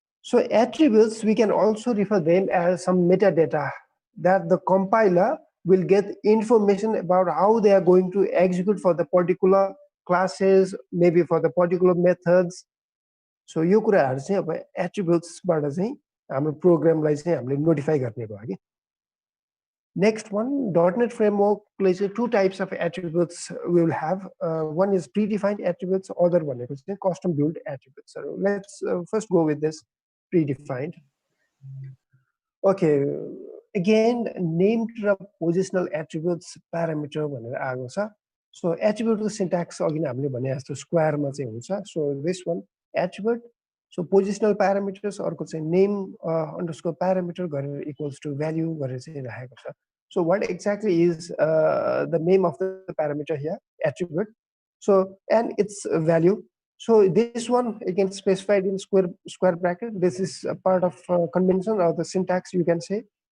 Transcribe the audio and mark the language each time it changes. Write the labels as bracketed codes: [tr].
[en] So attributes we can also refer them as some metadata that the compiler will get information about how they are going to execute for the particular classes maybe for the particular methods So [ne] यो कुराहरु चाहिँ अब एट्रिब्युट्सबाट चाहिँ हाम्रो प्रोग्रामलाई चाहिँ हामीले notify गर्ने भयो के [en] Next one, .NET framework plays two types of attributes we will have. One is predefined attributes, other one is custom built attributes. So let's first go with this predefined. Okay, again, named positional attributes parameter [ne] भनेर आएको छ. So attribute syntax अघि नै हामीले भने जस्तो square मा चाहिँ हुन्छ. [en] So this one attribute So positional parameters अर्को चाहिँ name underscore parameter गरेर equals to value [ne] गरेर चाहिँ राखेको छ [en] So what exactly is the name of the parameter here attribute So and its value So this one again specified in square bracket this is a part of convention or the syntax you can say